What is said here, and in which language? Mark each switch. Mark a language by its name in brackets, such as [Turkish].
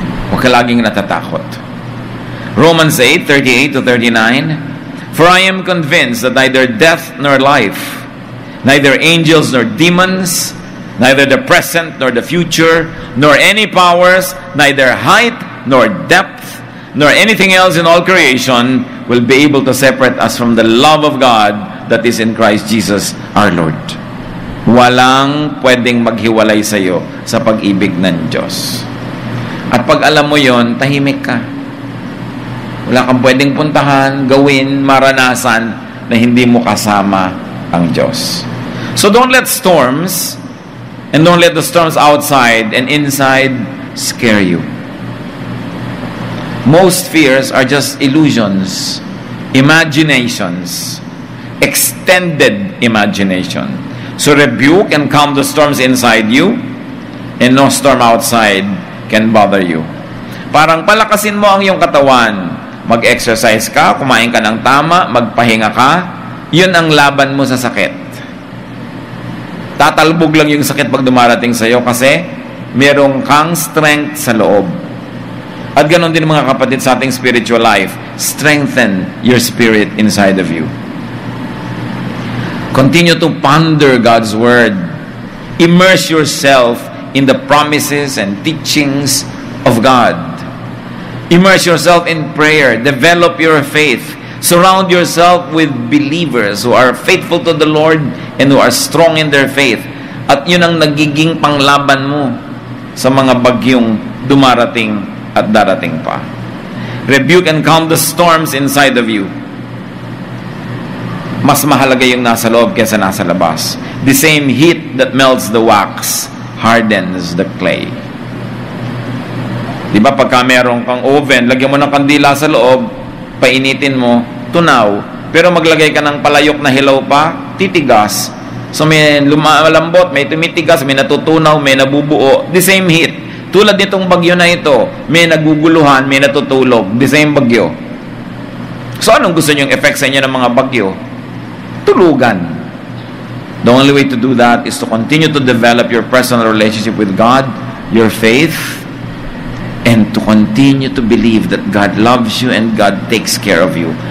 [Filipino] Huwag ka laging natatakot. [English] Romans 8:38-39, for I am convinced that neither death nor life, neither angels nor demons, neither the present nor the future, nor any powers, neither height nor depth, nor anything else in all creation will be able to separate us from the love of God that is in Christ Jesus our Lord. [Filipino] Walang pwedeng maghiwalay sa iyo sa pag-ibig ng Diyos. At pag alam mo yon, tahimik ka. Wala kang pwedeng puntahan, gawin, maranasan na hindi mo kasama ang Diyos. [English] So don't let storms, and don't let the storms outside and inside scare you. Most fears are just illusions, imaginations, extended imagination. So rebuke and calm the storms inside you, and no storm outside can bother you. [Filipino] Parang palakasin mo ang iyong katawan. Mag-exercise ka, kumain ka ng tama, magpahinga ka. Yun ang laban mo sa sakit. Tatalbog lang yung sakit pag dumarating sa iyo kasi merong kang strength sa loob. At ganon din mga kapatid sa ating spiritual life. [English] Strengthen your spirit inside of you. Continue to ponder God's Word. Immerse yourself in the promises and teachings of God. Immerse yourself in prayer. Develop your faith. Surround yourself with believers who are faithful to the Lord and who are strong in their faith. [Filipino] At yun ang nagiging panglaban mo sa mga bagyong dumarating at darating pa. [English] Rebuke and calm the storms inside of you. [Filipino] Mas mahalaga yung nasa loob kaysa nasa labas. [English] The same heat that melts the wax hardens the clay. [Filipino] Di ba, pagka meron kang oven, lagyan mo ng kandila sa loob, painitin mo, tunaw. Pero maglagay ka ng palayok na hilaw pa, titigas. So may lumalambot, may tumitigas, may natutunaw, may nabubuo. [English] The same heat. [Filipino] Tulad nitong bagyo na ito, may naguguluhan, may natutulog. [English] The same [Filipino] bagyo. So anong gusto niyong effect sa inyo ng mga bagyo? Tulugan. [English] The only way to do that is to continue to develop your personal relationship with God, your faith, and to continue to believe that God loves you and God takes care of you.